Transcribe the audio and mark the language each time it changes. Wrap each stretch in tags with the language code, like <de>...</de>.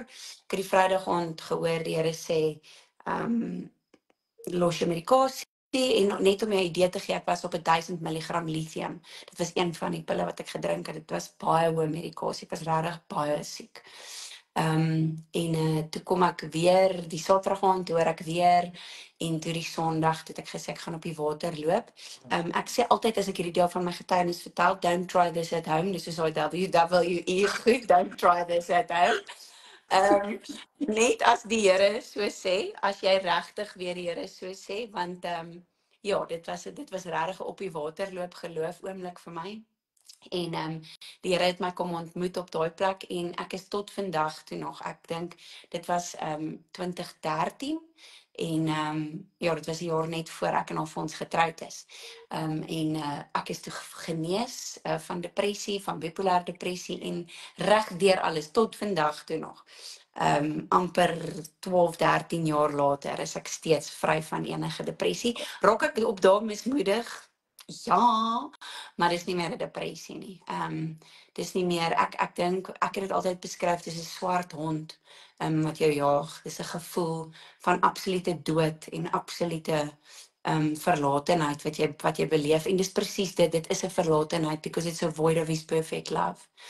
<af>Ek het die Vrydag aand gehoor die Here sê los jou medikasie en net om jou 'n idee te gee, ek was op 1000 mg lithium. Dit was een van die pille wat ek gedrink het. Dit was baie hoë medikasie. Ek was regtig baie siek. Toe kom ek weer, die Saterdag aand hoor ek weer, en toe die Sondag het ek gesê ek gaan op die water loop. Ek sê altyd as ek hierdie deel van my getuienis vertel,</af> <en>don't try this at home,</en> <af>dis is daai WWE goed, don't try this at home. Net as die Here so sê, as jy regtig weer die Here so sê, want ja, dit was regtig op die water loop geloof oomblik vir my. En die Here het my kom ontmoet op daai plek en ek is tot vandag toe nog, ek dink dit was 2013 en ja, dit was die jaar net voor ek en Alfons getroud is. Ek is toe genees van depressie, van bipolêre depressie en reg deur alles tot vandag toe nog. Amper 12, 13 jaar later is ek steeds vry van enige depressie. Raak ek op daai mismoedig? Ja, maar dis nie meer 'n depressie nie. Dis nie meer ek dink ek het dit altyd beskryf dis 'n swart hond wat jou jaag. Dis 'n gevoel van absolute dood en absolute verlatenheid wat jy beleef en dis presies dit is 'n verlatenheid</af> <en>because it's a void of his perfect love.</en>